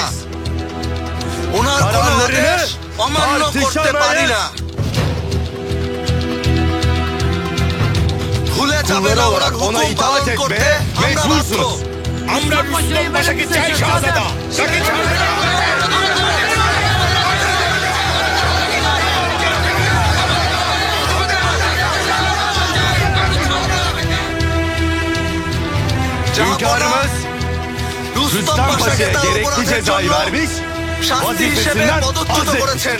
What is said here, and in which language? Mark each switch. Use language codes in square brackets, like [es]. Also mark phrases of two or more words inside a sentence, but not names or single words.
[bn] ওনার কোনো আদেশ অমান্য করতে পারি না। ভুলে যাবে না ওনার হুকুম পালন করতে আমরা বাধ্য। আমরা রুস্তম পাশাকে চাই শাহজাদা। তাকে ছাড়বে না। [tr] Hünkârımız Rüstem Paşa'ya gerekli cezayı vermiş, vazifesinden azletmiştir.